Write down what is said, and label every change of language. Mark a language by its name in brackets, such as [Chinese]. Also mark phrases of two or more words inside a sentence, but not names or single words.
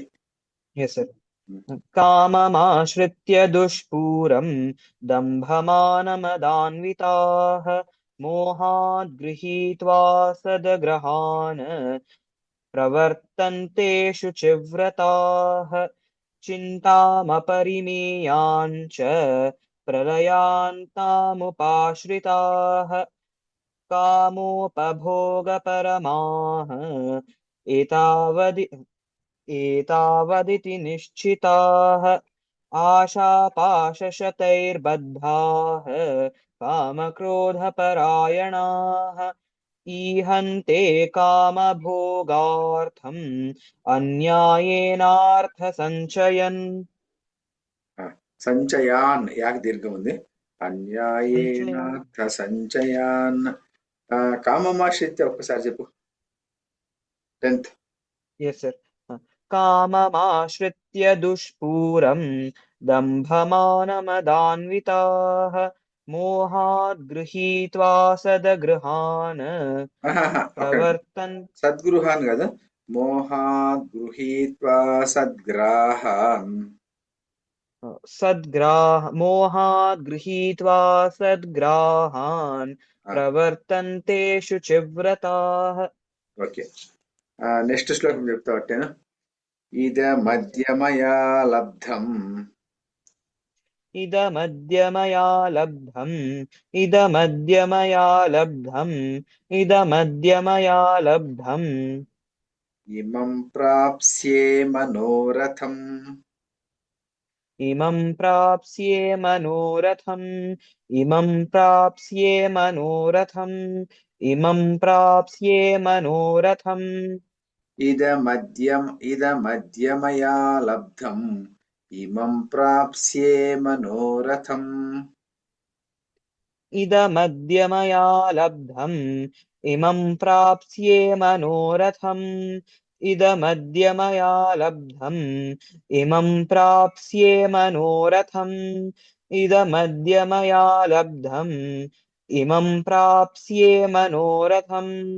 [English] yes sir. [Sanskrit] కామమాశ్రిత్య దుష్పూరం దంభమానమదాన్వితాః మోహాద్ గృహీత్వా సద్గ్రహాన్ ప్రవర్తంతే శుచివ్రతాః చింతామపరిమేయాన్ చ ప్రళయాంతాముపాశ్రితాః कामोपभोगपरमाः एतावदिति निश्चिताः आशापाशशतैर्बद्धाः कामक्रोधपरायणाः ईहन्ते कामभोगार्थम् अन्यायेनार्थसञ्चयन् [Telugu] సంచయాన్ యాక్ దీర్ఘం ఉంది [Sanskrit] అన్యాయేనార్థ సంచయాన్ కామమాశ్రిత్య [Telugu] ఒక్కసారి చెప్పు 10th [English] Yes, sir. [Sanskrit] काममाश्रित्य दुष्पूरं दम्भमानमदान्विताः मोहाद् गृहीत्वा सदगृहान् प्रवर्तन् సద్గృహాన్ కదా మోహాద్ గృహీత్వా సద్గ్రాహాన్ मोहाद् गृहीत्वा सद्ग्राहान् प्रवर्तन्ते शुचिव्रताः. [English] okay next [Telugu] శ్లోకం చెప్తా పట్టేనా [Sanskrit] ఇదమద్యమయా లబ్ధం इदमद्यमया लब्धम् इदमद्यमया लब्धम् इदमद्यमया लब्धम् ఇమం ప్రాప్స్యే మనోరథం इमं प्राप्स्ये मनोरथम् इमं प्राप्स्ये मनोरथम् इमं प्राप्स्ये मनोरथम् ఇదమద్యమయా లబ్ధం ఇమం ప్రాప్స్యే మనోరథం इदमद्यमया लब्धम् इमं प्राप्स्ये मनोरथम् इदमद्यमया लब्धम् इमं प्राप्स्ये मनोरथम् इदमद्यमया लब्धम् इमं प्राप्स्ये मनोरथम्